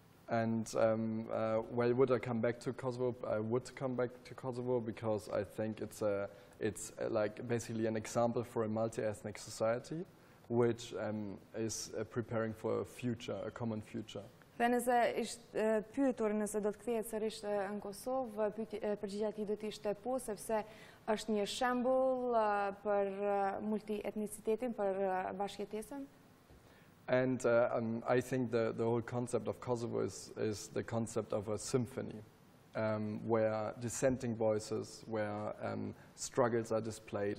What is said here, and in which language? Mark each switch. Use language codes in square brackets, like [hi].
[en] And well, would I come back to Kosovo? I would come back to Kosovo because I think it's like basically an example for a multi-ethnic society, which is preparing for a future, a common future. [sq] Dhe nëse ishte pyetur nëse do të kthehet sërish në Kosovë, përgjigjja e tij do të ishte po, sepse është një shembull për multietnicitetin, për bashkëjetesën. [en] And I think the whole concept of Kosovo is the concept of a symphony, where dissenting voices, where struggles are displayed.